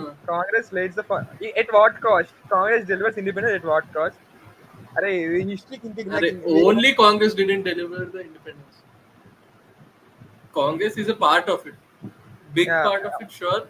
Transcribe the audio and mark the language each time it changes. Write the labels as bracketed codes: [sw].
[en] Congress leads the at what cost? Congress delivers independence at what cost? [te] అరే ఇది హిస్టరీకి ఇంటికి అరే నాకు [en] Only Congress didn't deliver the independence. Congress is a part of it, big part of it, sure,